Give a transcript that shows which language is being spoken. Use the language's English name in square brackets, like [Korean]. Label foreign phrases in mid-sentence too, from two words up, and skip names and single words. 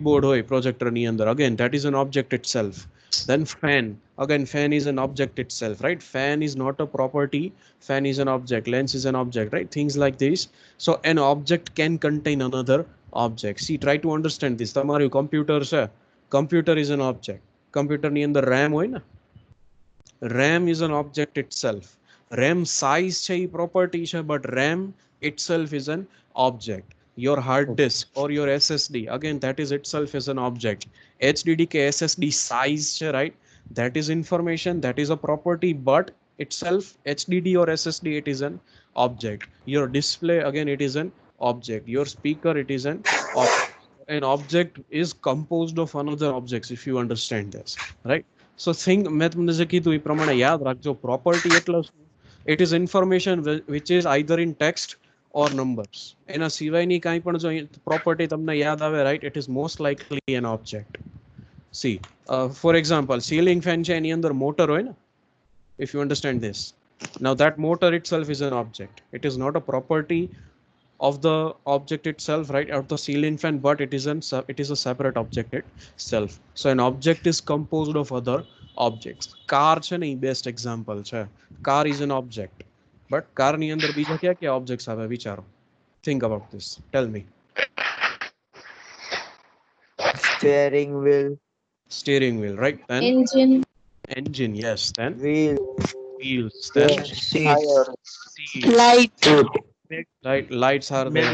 [English] board hoy projector [Gujarati] ની અંદર [English] again that is an object itself then fan again fan is an object itself right fan is not a property fan is an object lens is an object right things like this so an object can contain another object see try to understand this [Gujarati] tamaru computer છે [English] computer is an object [Gujarati] computer ni andar ram hoy na [English] RAM is an object itself. RAM size [Gujarati] છે એ property છે [English] but RAM itself is an object. Your hard disk or your SSD again that is itself is an object. HDD ke SSD size છે right that is information that is a property but itself HDD or SSD it is an object. Your display again it is an object. Your speaker it is an object. An object is composed of another objects if you understand this right. So think [Gujarati] મેં તમને જે કીધું એ પ્રમાણે યાદ રાખજો property એટલે શું [English] it is information which is either in text or numbers [Gujarati] એના સિવાયની કાંઈ પણ જો [English] property [Gujarati] તમને યાદ આવે [English] right it is most likely an object see for example ceiling fan [Gujarati] છે એની અંદર motor હોય [English] ને if you understand this now that motor itself is an object it is not a property of the object itself right of the ceiling fan but it is a separate object itself so an object is composed of other objects car [Gujarati] છે ને [English] best example છે car is an object but [Gujarati] car ની અંદર બીજા કયા કયા objects આવે વિચારો [English] think about this tell me Steering wheel, steering wheel right then engine yes then wheels then seat Light. right lights are there